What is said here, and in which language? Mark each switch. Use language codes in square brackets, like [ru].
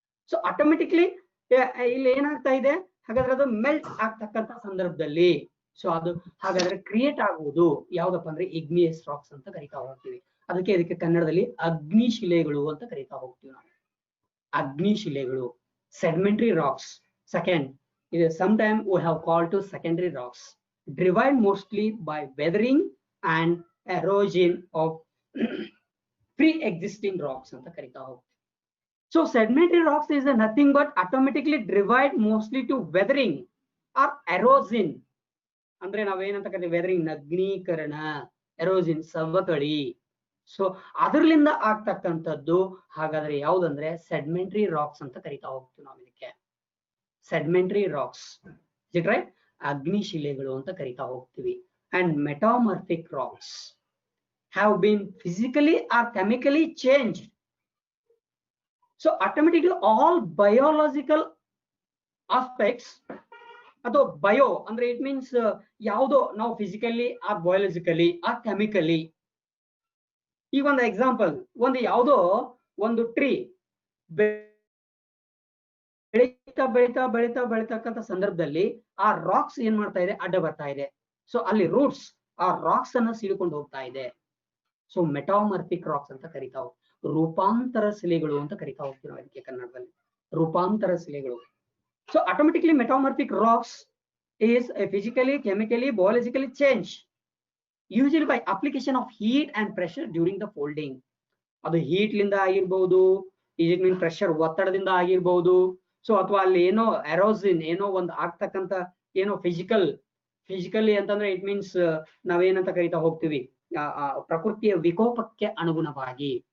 [kn] So automatically ಇಲ್ಲಿ ಏನಾಗ್ತಾ ಇದೆ, ಹಾಗಾದ್ರೆ ಅದು ಮೆಲ್ಟ್ ಆಗ್ತಕ್ಕಂಥ ಸಂದರ್ಭದಲ್ಲಿ ಸೊ ಅದು ಹಾಗಾದ್ರೆ ಕ್ರಿಯೇಟ್ ಆಗುವುದು ಯಾವ್ದಪ್ಪ ಅಂದ್ರೆ ಇಗ್ನಿಯಸ್ ರಾಕ್ಸ್ ಅಂತ ಕರಿತಾ ಹೋಗ್ತೀವಿ. ಇದಕ್ಕೆ ಕನ್ನಡದಲ್ಲಿ ಅಗ್ನಿಶಿಲೆಗಳು ಅಂತ ಕರಿತಾ ಹೋಗ್ತೀವಿ ನಾವು. ಅಗ್ನಿಶಿಲೆಗಳು, ಸೆಡಿಮೆಂಟರಿ ರಾಕ್ಸ್. [en] second, ಇದು sometime we have called to secondary rocks, derived mostly by weathering and erosion of pre-existing rocks [kn] ಅಂತ ಕರಿತಾ ಹೋಗ್ತೀವಿ. [en] So sedimentary rocks is nothing but automatically derived mostly to weathering or erosion. [kn] ಅಂದ್ರೆ ನಾವೇನಂತ ಕರಿತೀವಿ, weathering ನಗ್ನೀಕರಣ, ಎರೋಸಿನ್ ಸವಕಳಿ. So ಅದರ್ಲಿಂದ ಆಗ್ತಕ್ಕಂಥದ್ದು ಹಾಗಾದ್ರೆ ಯಾವ್ದಂದ್ರೆ ಸೆಡಿಮೆಂಟರಿ ರಾಕ್ಸ್ ಅಂತ ಕರಿತಾ ಹೋಗ್ತೀವಿ ನಾವು ಇದಕ್ಕೆ. Sedimentary racks, [en] It right? [kn] ಅಗ್ನಿಶಿಲೆಗಳು ಅಂತ ಕರಿತಾ ಹೋಗ್ತೀವಿ. [en] And metamorphic rocks have been physically or chemically change. So automatically all biological aspects [kn] ಅಥವಾ ಬಯೋ ಅಂದ್ರೆ [en] it means [kn] ಯಾವುದೋ ನಾವು [en] Physically or biologically or chemically. [kn] ಈಗ ಒಂದು ಎಕ್ಸಾಂಪಲ್, ಒಂದು ಯಾವುದೋ ಒಂದು ಟ್ರೀ ಬೆಳೀತಕ್ಕಂಥ ಸಂದರ್ಭದಲ್ಲಿ ಆ ರಾಕ್ಸ್ ಏನ್ ಮಾಡ್ತಾ ಇದೆ, ಅಡ್ಡ ಬರ್ತಾ ಇದೆ. ಸೊ ಅಲ್ಲಿ ರೂಟ್ಸ್ ಆ ರಾಕ್ಸ್ ಅನ್ನ ಸೀಳ್ಕೊಂಡು ಹೋಗ್ತಾ ಇದೆ. ಸೊ ಮೆಟಾಮಾರ್ಫಿಕ್ ರಾಕ್ಸ್ ಅಂತ ಕರಿತಾ ಹೋಗ್ತೀವಿ. ರೂಪಾಂತರ ಶಿಲೆಗಳು ಅಂತ ಕರಿತಾ ಹೋಗ್ತೀವಿ ನಾವು ಅದಕ್ಕೆ ಕನ್ನಡದಲ್ಲಿ, ರೂಪಾಂತರ ಶಿಲೆಗಳು. [en] So automatically metamorphic rocks is a physically, chemically, biologically change, usually by application of heat and pressure during the folding. [kn] ಅದು ಹೀಟ್ ಲಿಂದ ಆಗಿರ್ಬಹುದು, ಈಜಿಕ್ ಮೀನ್ ಪ್ರೆಷರ್ ಒತ್ತಡದಿಂದ ಆಗಿರ್ಬಹುದು. ಸೊ ಅಥವಾ ಅಲ್ಲಿ ಏನೋ ಎರೋಸಿನ್ ಏನೋ ಒಂದು ಆಗ್ತಕ್ಕಂಥ ಏನೋ ಫಿಸಿಕಲಿ ಅಂತಂದ್ರೆ [en] it means [kn] ನಾವೇನಂತ ಕರಿತಾ ಹೋಗ್ತೀವಿ, ಪ್ರಕೃತಿಯ ವಿಕೋಪಕ್ಕೆ ಅನುಗುಣವಾಗಿ.